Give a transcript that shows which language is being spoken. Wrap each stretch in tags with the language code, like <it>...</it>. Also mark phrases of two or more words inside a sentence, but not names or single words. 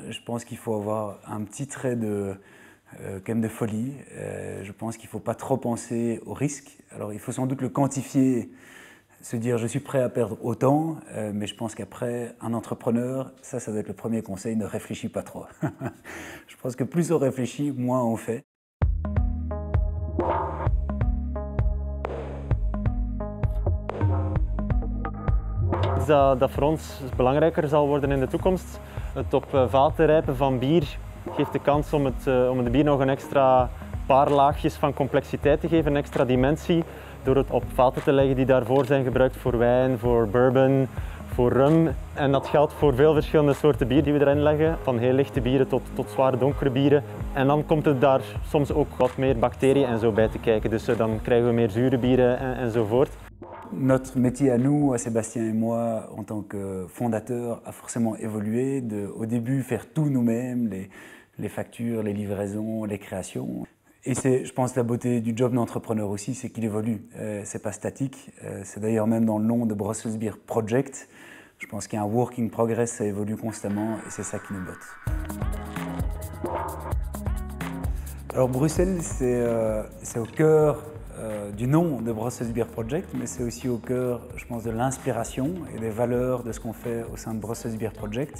<fr>Je pense qu'il faut avoir un petit trait quand même de folie. Je pense qu'il ne faut pas trop penser au risque. Alors, il faut sans doute le quantifier, se dire je suis prêt à perdre autant, mais je pense qu'après, un entrepreneur, ça doit être le premier conseil, ne réfléchis pas trop. Je pense que plus on réfléchit, moins on fait.</fr> <nl>Dat voor ons belangrijker zal worden in de toekomst. Het op vaten rijpen van bier geeft de kans om de bier nog een extra paar laagjes van complexiteit te geven, een extra dimensie. Door het op vaten te leggen die daarvoor zijn gebruikt voor wijn, voor bourbon, voor rum. En dat geldt voor veel verschillende soorten bier die we erin leggen. Van heel lichte bieren tot zware donkere bieren. En dan komt er daar soms ook wat meer bacteriën en zo bij te kijken. Dus dan krijgen we meer zure bieren enzovoort.</nl> <fr>Notre métier à nous, à Sébastien et moi, en tant que fondateurs, a forcément évolué. Au début, faire tout nous-mêmes, les factures, les livraisons, les créations. Et c'est, je pense, la beauté du job d'entrepreneur aussi, c'est qu'il évolue. C'est pas statique. C'est d'ailleurs même dans le nom de Brussels Beer Project. Je pense qu'il y a un</fr> <en>work in progress,</en> <fr>ça évolue constamment et c'est ça qui nous botte. Alors Bruxelles, c'est au cœur du nom de Brussels Beer Project, mais c'est aussi au cœur, je pense, de l'inspiration et des valeurs de ce qu'on fait au sein de Brussels Beer Project.</fr>